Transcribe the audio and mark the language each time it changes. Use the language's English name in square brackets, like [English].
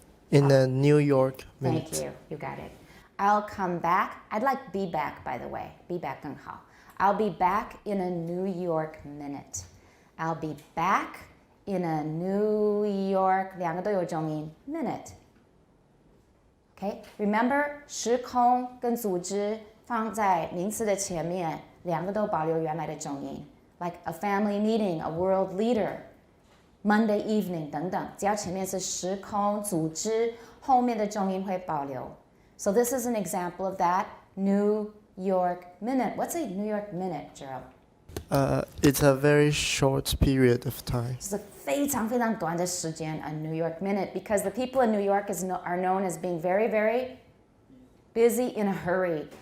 [English] In a New York minute. Thank you, you got it. I'll come back. I'd like be back, by the way. Be back [Chinese] 更好. [English] I'll be back in a New York minute. I'll be back in a New York [Chinese] 两个都有重音 [English] minute. [Chinese] Okay, remember 时空跟组织放在名词的前面，两个都保留原来的重音。 [English] Like a family meeting, a world leader, Monday evening [Chinese] 等等，只要前面是时空组织，后面的重音会保留。 [English] So this is an example of that. New York minute. What's a New York minute, Jerome? It's a very short period of time. [Chinese] 是非常非常短的时间 [English] a New York minute, because the people in New York are known as being very, very busy in a hurry.